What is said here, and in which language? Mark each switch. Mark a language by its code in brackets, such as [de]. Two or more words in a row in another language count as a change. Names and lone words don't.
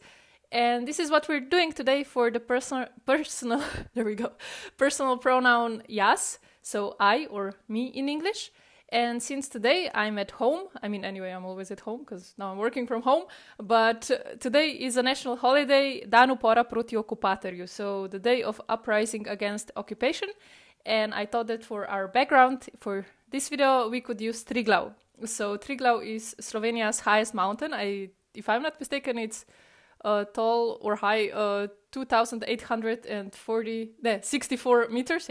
[en] And this is what we're doing today for the personal there we go, personal pronoun jas, so I or me in English. And since today I'm at home, anyway, I'm always at home because now I'm working from home, but today is a national holiday, [sl] Dan upora proti okupatorju, [en] so the day of uprising against occupation. And I thought that for our background, for this video, we could use Triglav. So Triglav is Slovenia's highest mountain. If I'm not mistaken, it's tall or high, 2,864 meters.